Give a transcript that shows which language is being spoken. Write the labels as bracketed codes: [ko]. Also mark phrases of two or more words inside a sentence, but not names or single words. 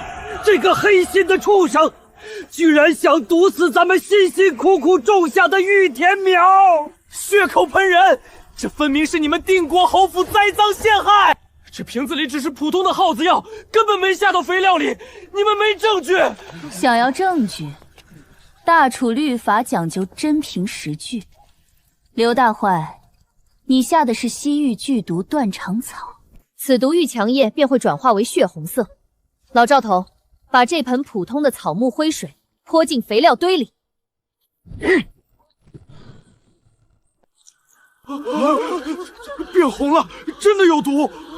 [zh] 这个黑心的畜生，居然想毒死咱们辛辛苦苦种下的玉田苗，血口喷人！这分明是你们定国侯府栽赃陷害！这瓶子里只是普通的耗子药，根本没下到肥料里，你们没证据。想要证据，大楚律法講究真憑實據。劉大壞，你下的是西域劇毒斷腸草，此毒遇強液便會轉化為血紅色。老趙頭，把這盆普通的草木灰水潑進肥料堆裡。變紅了，真的有毒！